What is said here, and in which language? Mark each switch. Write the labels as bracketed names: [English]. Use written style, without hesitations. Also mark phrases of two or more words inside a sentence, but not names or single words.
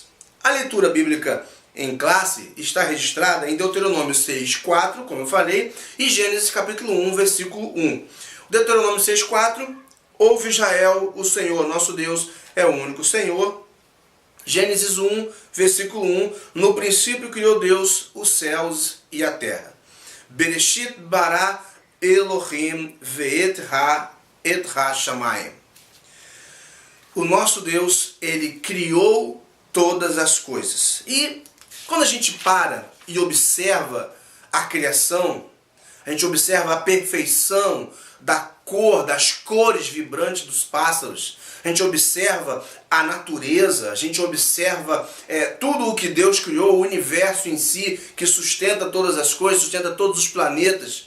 [Portuguese] A leitura bíblica em classe está registrada em Deuteronômio 6:4, como eu falei, e Gênesis capítulo 1, versículo 1. Deuteronômio 6:4, ouve, Israel, o Senhor nosso Deus é o único Senhor. Gênesis 1, versículo 1, no princípio criou Deus os céus e a terra. [Hebrew] בראשית ברא אלהים ואת השמים. [Portuguese] O nosso Deus, ele criou todas as coisas. E quando a gente para e observa a criação, a gente observa a perfeição da cor, das cores vibrantes dos pássaros, a gente observa a natureza, a gente observa tudo o que Deus criou, o universo em si, que sustenta todas as coisas, sustenta todos os planetas.